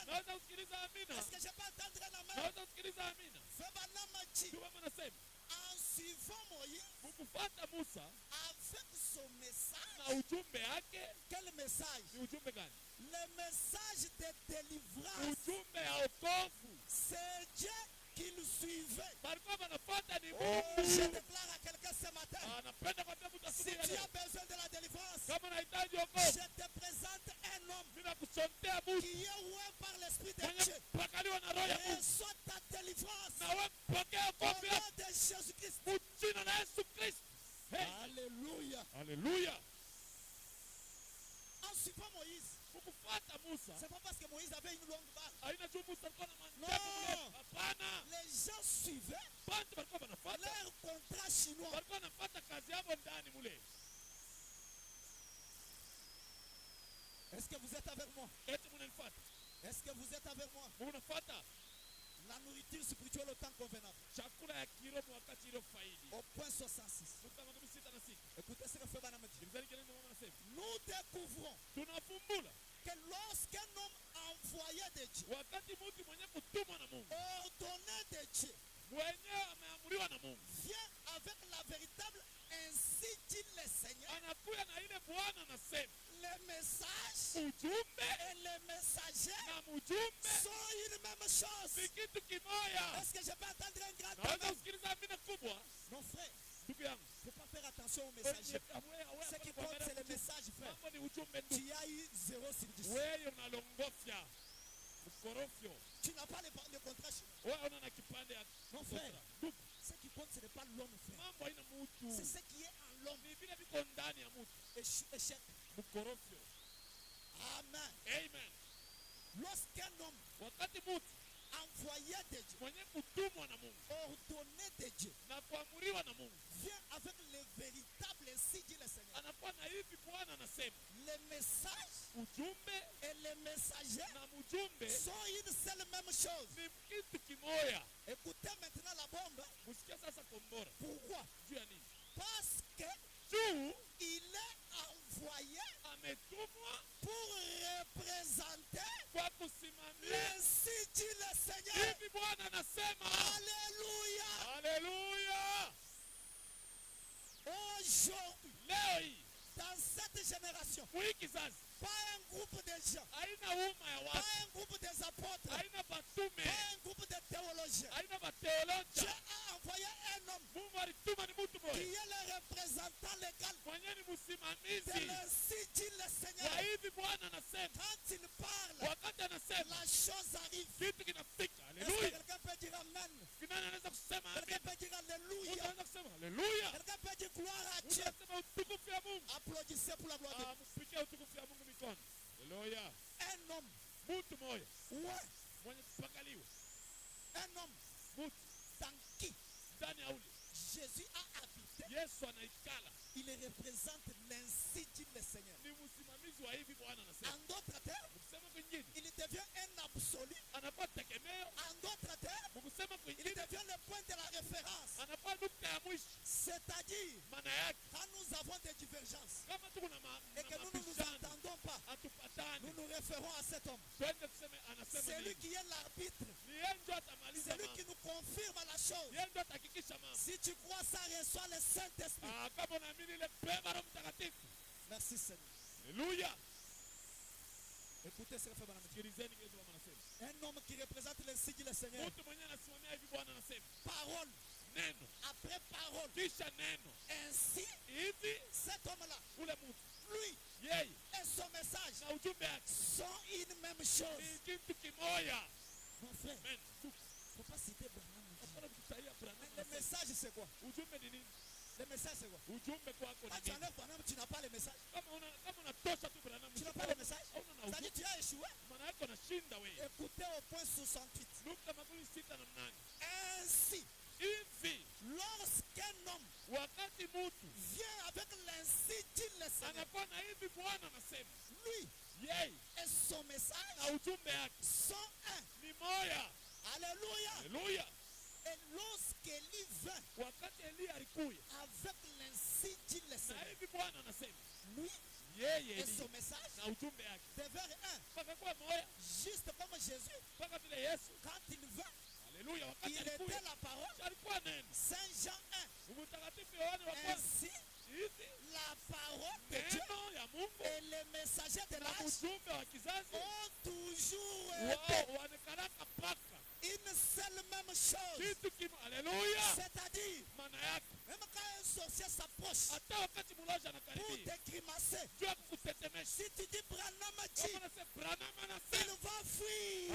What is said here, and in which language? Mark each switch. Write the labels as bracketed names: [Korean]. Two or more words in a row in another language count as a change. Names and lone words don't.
[Swahili] Naweza kusikiliza amina. [French] Est-ce que je peux entendre un amen? [Swahili] Naweza kusikiliza amina. [French] Fais Banama dit, [Swahili] Ndio mama nasema. [French] en suivant Moïse [Swahili] Mkufuata Musa [French] avec son message. [Swahili] na ujumbe yake [French] Quel message? [Swahili] ni ujumbe gani? [French] Le message de délivrance. [Swahili] Ujumbe ya wokovu. [French] C'est Dieu qu'il suivait. [Swahili] Walikuwa wanafuata ni Oh, Mungu. [French] je déclare à quelqu'un ce matin, [Swahili] Anapenda kwambia mtu si asubuhi ya tu leo. [French] as besoin de la délivrance, [Swahili] Kama unahitaji wokovu, [French] je te présente un homme [Swahili] mimi nakusotea Musa [French] qui est oint par l'Esprit de [Swahili] mwenye [French] Dieu. [Swahili] kupakaliwa na roho ya Mungu. [French] Reçois ta délivrance [Swahili] Na wewe pokea [French] au [Swahili] wokovu [French] nom [Swahili] yako [French] de Jésus-Christ. [Swahili] kwa jina la Yesu Kristo. Hey. [French] Alléluia. [Swahili] Haleluya. [French] En suivant Moïse, [Swahili] Kukufuata Musa [French] c'est pas parce que Moïse avait une longue barbe. [Swahili] haina juu Musa alikuwa na [English] No. [Swahili] mandevu mrefu. Hapana. [French] Les gens suivaient [Swahili] Bantu walikuwa wanafuata. [French] leur contrat chinois. [Swahili] Walikuwa wanafuata kazi yao ndani mule. [French] Est-ce que vous êtes avec moi? [Swahili] Eti mnanifuata. [French] Est-ce que vous êtes avec moi? [Swahili] Mnafuata [French] La nourriture spirituelle au temps convenable. [Swahili] chakula ya kiroho wakati ile faidi. [French] Au point 66. [Swahili] Musa makumi sita na sita. [French] Écoutez ce que fait Banama dit. [Swahili] Sikilizeni kile ndio mama anasema. [French] Nous découvrons [Swahili] Tunafumbula [French] que lorsqu'un homme envoyé de Dieu, [Swahili] wakati mtu mwenye kutumwa na Mungu, [French] ordonné de Dieu, [Swahili] mwenyewe ameamuriwa na Mungu, [French] vient avec la véritable ainsi dit le Seigneur, [Swahili] anakuya na ile Bwana anasema. [French] le message [Swahili] Ujumbe [French] et le messager [Swahili] na mjumbe [French] sont une même chose. [Swahili] ni kitu kimoya. [French] Est-ce que je peux entendre un grand [Swahili] Naweza [French] amen? [Swahili] kusikiliza amina kubwa. [French] Non, frère, [Swahili] Ndugu yangu, [French] il ne faut pas faire attention au messager. Ce qui compte, c'est le message, frère. [Swahili] mambo ni ujumbe ndugu. [French] Tu as eu 0 sur 10. [Swahili] Wewe unalongofya ukorofyo. [French] Tu n'as pas le contrat chinois. [Swahili] Wewe una na kipande ya [French] Non, frère. [Swahili] ndugu. [French] Ce qui compte, ce n'est pas l'homme, frère. [Swahili] Mambo haina mtu. [French] C'est ce qui est en l'homme. [Swahili] Ni vile viko ndani ya mtu. [French] Échec. [Swahili] Mkorofyo. [French] Amen. [Swahili] Amen. [French] Lorsqu'un homme [Swahili] Wakati mtu [French] envoyé de Dieu, [Swahili] mwenye kutumwa na Mungu [French] ordonné de Dieu, [Swahili] na kuamuriwa na Mungu [French] vient avec le véritable ainsi dit le Seigneur. [Swahili] anakuwa na hivi Bwana anasema. [French] Les messages [Swahili] Ujumbe [French] et les messagers [Swahili] na mjumbe [French] sont une seule même chose. [Swahili] ni kitu kimoya. [French] Écoutez maintenant la bombe. [Swahili] Musikia sasa kombora. [French] Pourquoi? [Swahili] Juu ya nini? [French] Parce que [Swahili] Juu [French] il est envoyé [Swahili] ametumwa [French] pour représenter [Swahili] kwa kusimamia [French] l'ainsi dit le Seigneur. [Swahili] hivi Bwana anasema. [French] Alléluia. [Swahili] Haleluya. [French] Aujourd'hui, [Swahili] Leo hii [French] dans cette génération, [Swahili] hii kizazi [French] pas un groupe de gens, [Swahili] haina umma ya [French] pas [Swahili] watu, [French] un groupe des apôtres, [Swahili] haina batume, [French] pas un groupe de théologiens. [Swahili] haina [French] Dieu [Swahili] mateolojia. [French] a envoyé un homme [Swahili] Mungu alituma ni mtu [French] qui [Swahili] mmoja [French] est le représentant légal [Swahili] mwenye ni [French] de [Swahili] msimamizi [French] l'ainsi dit le [Swahili] wa [French] Seigneur. [Swahili] hivi Bwana anasema. [French] Quand il parle, [Swahili] Wakati anasema [French] la chose arrive. [Swahili] kitu kinafika. [French] Est-ce que [Swahili] Haleluya. [French] quelqu'un peut dire Amen? [Swahili] Nani anaweza kusema [French] Quelqu'un [Swahili] amina? [French] peut dire [Swahili] Mtu [French] Alléluia? [Swahili] anaweza kusema haleluya. [French] Quelqu'un peut dire gloire à [Swahili] Mtu [French] Dieu? [Swahili] anasema utukufu ya Mungu. [French] Applaudissez pour la gloire de Dieu. [Swahili] Mpigie utukufu ya Mungu mikono. Haleluya. [French] Un homme, [Swahili] Mtu mmoja [French] ouais, [Swahili] mwenye kupakaliwa. [French] un homme [Swahili] Mtu [French] dans qui [Swahili] ndani ya ule [French] Jésus a habité. [Swahili] Yesu anaikala. [French] Il représente l'ainsi dit le Seigneur. [Swahili] Ni msimamizi wa hivi Bwana anasema. [French] En d'autres termes, [Swahili] Mkusema kwingine [French] il devient un absolu. [Swahili] anakuwa tegemeo. [French] En d'autres termes, [Swahili] Mkusema [French] il [Swahili] kwingine [French] devient le point de la référence. [Swahili] anakuwa nukta ya mwisho. [French] C'est-à-dire, [Swahili] Maana yake [French] quand nous avons des divergences [Swahili] kama tuko na [French] et que nous ne nous [Swahili] mabishano [French] entendons pas, [Swahili] hatupatani, [French] nous nous référons à cet homme. [Swahili] twende tuseme anasema [French] C'est lui [Swahili] nini. [French] qui est l'arbitre. [Swahili] Ni yeye ndio atamaliza [French] C'est lui qui [Swahili] mambo. [French] nous confirme la chose. [Swahili] Yeye ndio atahakikisha mambo. [French] Si tu crois ça, reçois le Saint-Esprit. [Swahili] Kama unaamini ile pema Roho Mtakatifu. [French] Merci Seigneur. [Swahili] Haleluya. [French] Écoutez ce que fait Madame. [Swahili] Sikilizeni kile Bwana anasema. [French] Un homme qui représente l'ainsi dit le Seigneur. [Swahili] Mtu mwenyewe anasimamia hivi Bwana anasema. [French] Parole [Swahili] Neno [French] après parole. [Swahili] kisha neno. [French] Ainsi, [Swahili] Hivi [French] cet homme-là, [Swahili] ule mtu [French] lui [Swahili] yeye [French] et son message [Swahili] na ujumbe wake [French] sont une même chose. [Swahili] ni kitu kimoya. [French] Mon frère, [Swahili] Amen. [French] il ne faut pas citer Branham. [Swahili] Hapana kutahia Branham [French] Le [Swahili] anasema. [French] message, c'est quoi? [Swahili] Ujumbe ni nini? [French] Le message, c'est quoi? [Swahili] Ujumbe kwako [French] Quand [Swahili] ni [French] tu [Swahili] nini? [French] enlèves Branham, tu n'as pas le message. [Swahili] Kama unatosha tu Branham. [French] Tu n'as pas le message. [Swahili] Hauna na [French] C'est-à-dire [Swahili] ujumbe. [French] tu as échoué. [Swahili] Maana yako unashinda wewe. [French] Écoutez au point 68. [Swahili] Nukta makumi sita na mnane. [French] Ainsi, [Swahili] Hivi [French] lorsqu'un homme [Swahili] wakati mtu [French] vient avec l'ainsi dit le Seigneur, [Swahili] anakuwa na hivi Bwana anasema, [French] lui [Swahili] yeye [French] et son message [Swahili] na ujumbe yake [French] sont un. [Swahili] ni moya. [French] Alléluia. [Swahili] Haleluya. [French] Et lorsqu'Élie vint [Swahili] Wakati Eliya alikuya [French] avec l'ainsi dit le [Swahili] na [French] Seigneur, [Swahili] hivi Bwana anasema, [French] lui [Swahili] yeye [French] et son [Swahili] Eliya [French] message [Swahili] na ujumbe yake [French] devinrent un. [Swahili] pakakuwa moya, [French] Juste comme Jésus, [Swahili] mpaka vile Yesu. [French] quand il vint, [Swahili] Haleluya. Wakati [French] il était [Swahili] alikuya [French] la parole. [Swahili] alikuwa neno. [French] Saint Jean 1. [Swahili] Mtakatifu Yohane wa kwanza [French] Ainsi, [Swahili] hivi [French] la parole de Dieu [Swahili] neno ya Mungu [French] et les messagers de [Swahili] na [French] l'âge [Swahili] ujumbe wa kizazi [French] ont toujours été [Swahili] wao wanakaraka paka [French] une seule même chose. [Swahili] kitu kimo. Haleluya. [French] C'est-à-dire, [Swahili] Maana yake [French] même quand un sorcier s'approche [Swahili] hata wakati mulaji [French] pour [Swahili] anakaribia [French] te grimacer, [Swahili] juu ya kukutetemesha, [French] si tu dis Branham dit, [Swahili] kama nasema Branham [French] il [Swahili] anasema, [French] va fuir.